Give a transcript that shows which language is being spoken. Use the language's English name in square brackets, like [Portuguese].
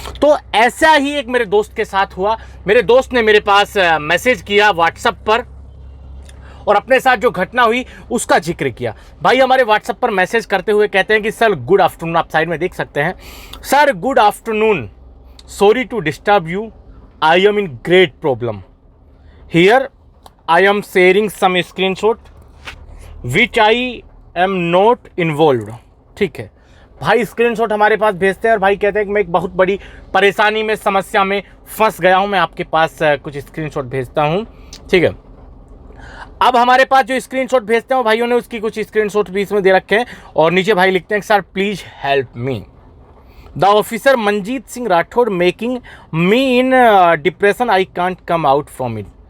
[Hindi] तो ऐसा ही एक मेरे दोस्त के साथ हुआ। मेरे दोस्त ने मेरे पास मैसेज किया व्हाट्सएप पर और अपने साथ जो घटना हुई उसका जिक्र किया। भाई हमारे व्हाट्सएप पर मैसेज करते हुए कहते हैं कि [English] sir good afternoon, [Hindi] आप साइड में देख सकते हैं। [English] Sir good afternoon, sorry to disturb you, I am in great problem. Here I am sharing some screenshot which I am not involved. [Hindi] ठीक है भाई, स्क्रीनशॉट हमारे पास भेजते हैं और भाई कहते हैं कि मैं एक बहुत बड़ी परेशानी में, समस्या में फंस गया हूं, मैं आपके पास कुछ स्क्रीनशॉट भेजता हूं। ठीक है, अब हमारे पास जो स्क्रीनशॉट भेजते हैं भाइयों ने उसकी कुछ स्क्रीनशॉट भी इसमें दे रखे हैं और नीचे भाई लिखते हैं [English] Sir please help me, the officer Manjeet Singh Rathore making me in depression, I can't come out from it.